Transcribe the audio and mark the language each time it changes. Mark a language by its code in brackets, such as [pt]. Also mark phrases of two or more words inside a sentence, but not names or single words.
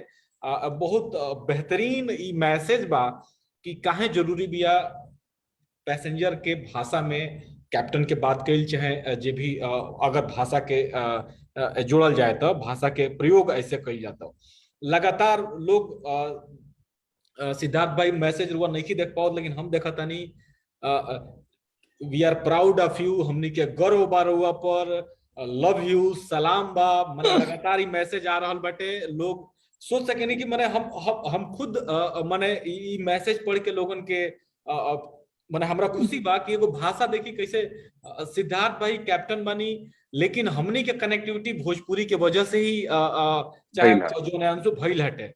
[bho] बहुत बेहतरीन ई मैसेज बा कि काहे जरूरी बिया पैसेंजर के भाषा में कैप्टन के बात कइल, चाहे जे भी अगर भाषा के जोड़ल जाए तो भाषा के प्रयोग ऐसे कइल जाता। लगातार लोग सिद्धार्थ भाई मैसेज रुआ नहीं देख पाओ, लेकिन हम देखा तानी [en] we are proud of you, [bho] हमनी के गर्व बा रउआ पर, [en] love you, [bho] सलाम बा। मने लगातार ही मैसेज आ रहल बाटे। लोग सोच सके नहीं कि मने हम खुद मने ई मैसेज पढ़ के लोगन के मने हमरा खुशी बा कि एगो भाषा देखी कैसे सिद्धार्थ भाई कैप्टन बनी, लेकिन हमनी के कनेक्टिविटी भोजपुरी के वजह से ही चाहे जो नयांसु भइल हटे।